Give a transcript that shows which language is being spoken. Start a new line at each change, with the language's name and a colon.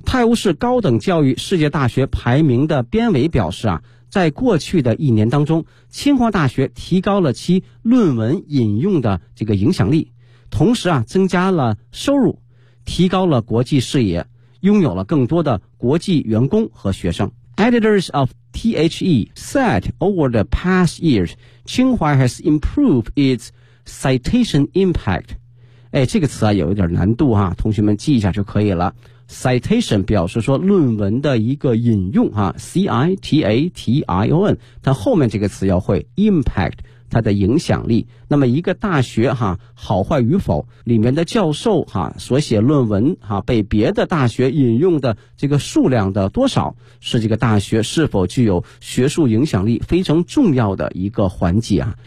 Chinese: 泰晤士高等教育世界大学排名的编委表示啊，在过去的一年当中，清华大学提高了其论文引用的这个影响力，同时啊增加了收入，提高了国际视野，拥有了更多的国际员工和学生。
English: Editors of THE said over the past years Tsinghua has improved its citation impact。
Chinese: 哎，这个词啊有一点难度啊，同学们记一下就可以了。 citation 表示说论文的一个引用啊 ,citation, 它后面这个词要会 ,impact, 它的影响力。那么一个大学哈，好坏与否，里面的教授哈所写论文哈，被别的大学引用的这个数量的多少，是这个大学是否具有学术影响力非常重要的一个环节啊。